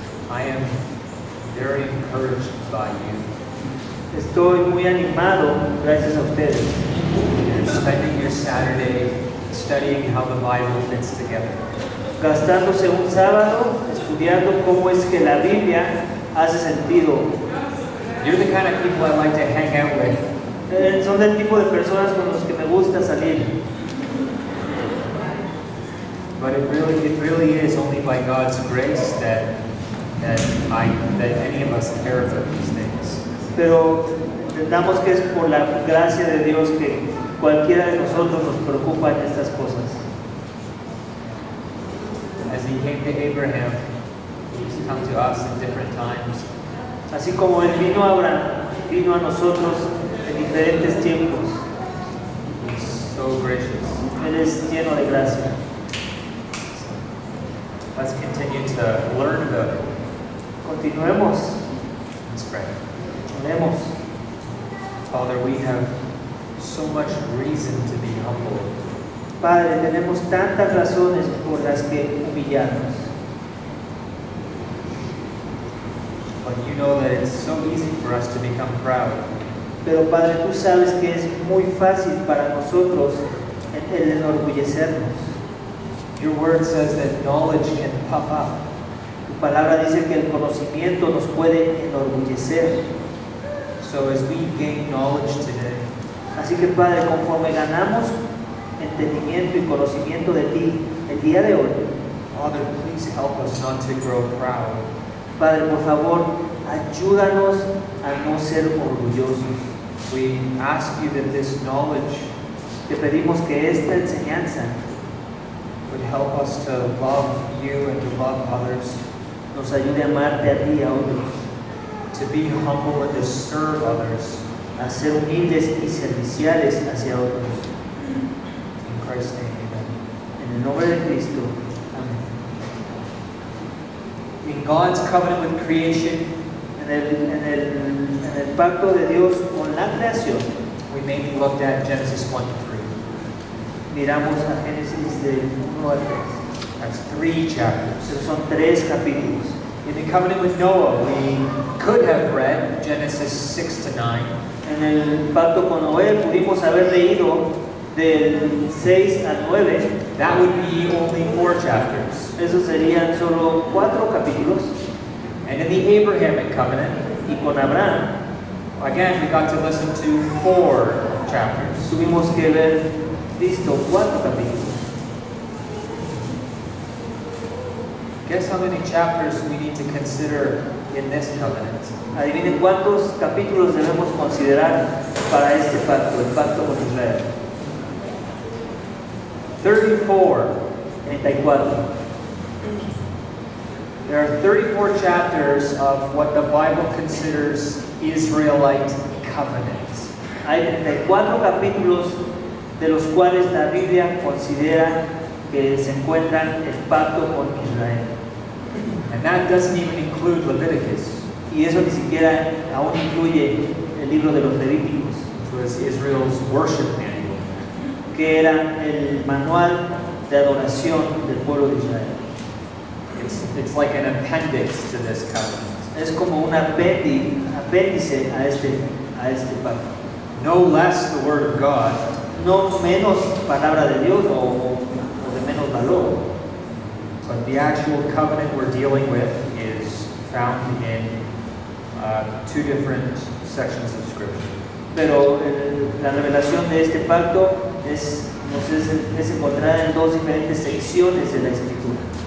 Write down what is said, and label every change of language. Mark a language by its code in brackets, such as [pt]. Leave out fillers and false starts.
[en] I am very encouraged by you. [es] Estoy muy animado gracias a ustedes. [en] You're spending your Saturday studying how the Bible fits together. [es] Gastándose un sábado estudiando cómo es que la Biblia hace sentido. [en] You're the kind of people I like to hang out with. [es] Son del tipo de personas con los que me gusta salir. [en] But it really is only by God's grace that any of us care for these things. [es] Pero entendamos que es por la gracia de Dios que cualquiera de nosotros nos preocupa en estas cosas. [en] As He came to Abraham, He's come to us in different times. [es] Así como Él vino a Abraham, vino a nosotros en diferentes tiempos. [en] He's so gracious. [es] Él es lleno de gracia. [en] Let's continue to learn about it. [es] Continuemos, [en] Let's pray. [es] oremos. [en] Father, we have so much reason to be humble. [es] Padre, tenemos tantas razones por las que humillarnos. [en] But you know that it's so easy for us to become proud. [es] Pero Padre, tú sabes que es muy fácil para nosotros el enorgullecernos. [en] Your word says that knowledge can puff up. [es] Tu palabra dice que el conocimiento nos puede enorgullecer. [en] So as we gain knowledge today, [es] Así que Padre, conforme ganamos entendimiento y conocimiento de ti el día de hoy, [en] Father, please help us not to grow proud. [es] Padre, por favor, ayúdanos a no ser orgullosos. [en] We ask you that this knowledge [es] Te pedimos que esta enseñanza [en] would help us to love you and to love others, [es] nos ayude a amarte a ti y a otros, [en] to be humble and to serve others. [es] a ser humildes y serviciales hacia otros. [en] In Christ's name, amen. [es] En el nombre de Cristo. Amén. [en] In God's covenant with creation, [es] En el pacto de Dios con la creación, [en] we mainly looked at Genesis 1 to 3. [es] miramos a Génesis de 1 a 3. [en] That's 3 chapters. [es] Esos son 3 capítulos. [en] In the covenant with Noah, we could have read Genesis 6 to 9. [es] En el pacto con Noé pudimos haber leído del 6 al 9. [en] That would be only 4 chapters. [es] Esos serían solo 4 capítulos. [en] And in the Abrahamic covenant, [es] Y con Abraham [en] again, we got to listen to 4 chapters. [es] tuvimos que ver visto 4 capítulos. [en] Guess how many chapters we need to consider in this covenant? [es] Adivinen cuántos capítulos debemos considerar para este pacto, el pacto con Israel. [en] 34. [es] 34. [en] There are 34 chapters of what the Bible considers Israelite covenants. [es] Hay 34 capítulos de los cuales la Biblia considera que se encuentran el pacto con Israel. [en] And that doesn't even include Leviticus, [es] Y eso ni siquiera aún incluye el libro de los Levíticos, [en] which was Israel's worship manual. [es] que era el manual de adoración del pueblo de Israel. [en] It's like an appendix to this covenant. [es] Es como un apéndice a este pacto. [en] No less the Word of God, [es] No menos palabra de Dios o de menos valor, [en] but the actual covenant we're dealing with is found in 2 different sections of Scripture. [es] pero la revelación de este pacto es encontrada en 2 diferentes secciones de la Escritura.